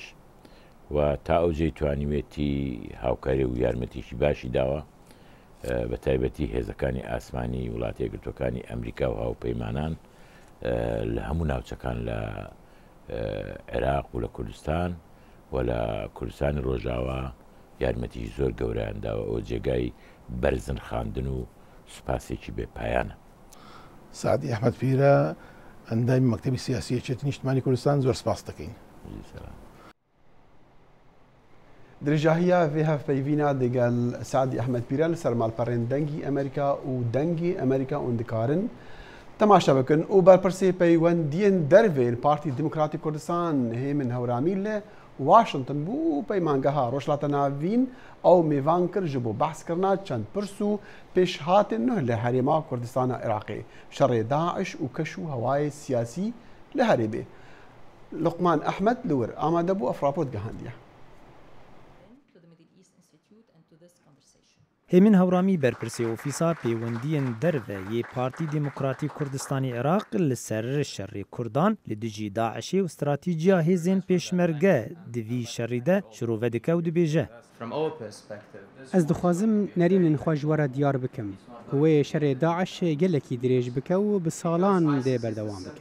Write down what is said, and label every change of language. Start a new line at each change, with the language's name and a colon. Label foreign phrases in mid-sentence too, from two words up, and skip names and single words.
Central Kurdish: و تا ئەوجێی توانیوێتی هاوکاری و یارمەتیشی باشی داوە بە تایبەتی هێزەکانی ئاسمانی وڵاتی یەکگرتوەکانی ئەمریکا و هاوپەیمانان لە هەموو ناوچەکان لە عێراق و لە کوردستان و لە کوردستانی ڕۆژاوە یارمەتی زۆر گەورەیانداوە ئەو جێگای بەرزن خاندن و سوپاسێکی بێپایانە. سعدی ئەحمەد پیرە ئەندامی مەکتەبی سیاسیەکێتی نیشتمانی کوردستان زۆر سپاس دەکەین.
Kurdish: درێژاهیە vê hevpeyvîna digel Sadî Ehmed Pîran li ser malperên dengî Amerîka û dengê Amerîka û dikarin temaşa bikin û berpirsê peywendiyên dervên Partî Demokratîk Kurdistan Hêmin Hewramî li Washington bû peymangeha Rojhilata Navîn ew mêvan kir ji bo behskirina çend pirs û pêşhatên nû li herêma Kurdistana Iraqê şerê Daeş û keş û hewayê siyasî li Herêbê. Luqman Ehmed li wir amade bû ev rapor gihandiye. هێمن هەورامی بەرپرسێ ئۆفیسا پەیوەندیên derve yê Partî Demokratîk Kurdistanê Iraq li ser şerê Kurdan li dijî Daişê û stratîjiya hêzên pêşmerge di vî şerî de şirove dike û dibêje. Ez dixwazim nerînên xwe ji we re diyar bikim ku wê şerê Daeş gelekî dirêj bike û bi salan dê berdewam bike.